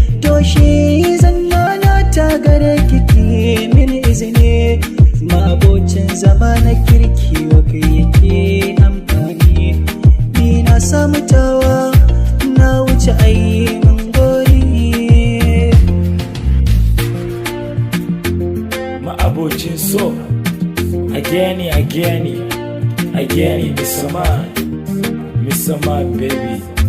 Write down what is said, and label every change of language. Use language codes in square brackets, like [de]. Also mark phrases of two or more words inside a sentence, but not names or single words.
[ha] To shi zan nana ta gare ki, ki min izini. Mabocin zama na kirki wa kai yake amfani. Ni na samu tawa, na wuce a yi min gori. [en] Ma'abocin so, again, again, again, Mr. Man, Mr. Man, baby.